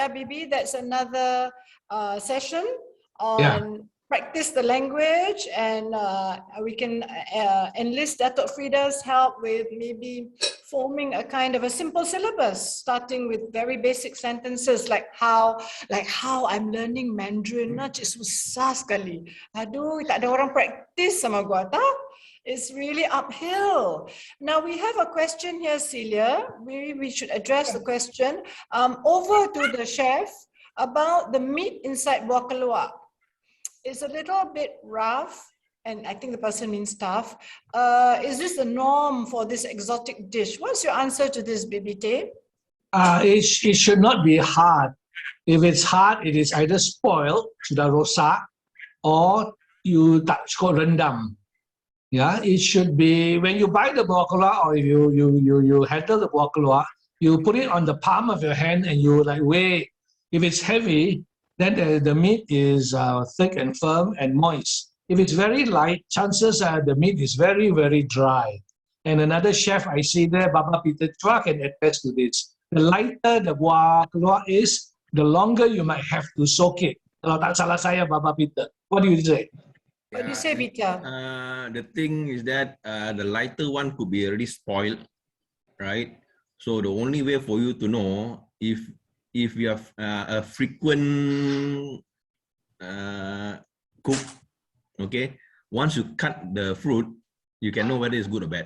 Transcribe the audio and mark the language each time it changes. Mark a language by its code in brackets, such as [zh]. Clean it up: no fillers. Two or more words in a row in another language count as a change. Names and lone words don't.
[en] Yeah, Bibi, that's another session on practice the language, and we can enlist Datuk Frida's help with maybe forming a kind of a simple syllabus, starting with very basic sentences like how I'm learning Mandarin. [ms] Cik susah sekali. Aduh, tak ada orang practice sama gua tak? [en] It's really uphill. Now we have a question here, Celia. Maybe we should address the question over to the chef about the meat inside [ms] buah keluak. [en] It's a little bit rough, and I think the person means tough. Is this the norm for this exotic dish? What's your answer to this, Bibi Teh? It should not be hard. If it's hard, it is either spoiled, [ms] sudah rosak, [en] or you [ms] tak cukup rendam. [en] Yeah, it should be when you buy the [ms] buah keluak, [en] or if you handle the [ms] buah keluak, [en] you put it on the palm of your hand and you like weigh. If it's heavy, then the meat is thick and firm and moist. If it's very light, chances are the meat is very dry. And another chef I see there, Baba Peter Chua, can attest to this. The lighter the [ms] buah keluak [en] is, the longer you might have to soak it. [ms] Kalau tak salah saya, [en] Baba Peter. What do you say? What do you say, Peter? The thing is that the lighter one could be already spoiled, right? So the only way for you to know if you have a frequent cook, okay, once you cut the fruit, you can know whether it's good or bad.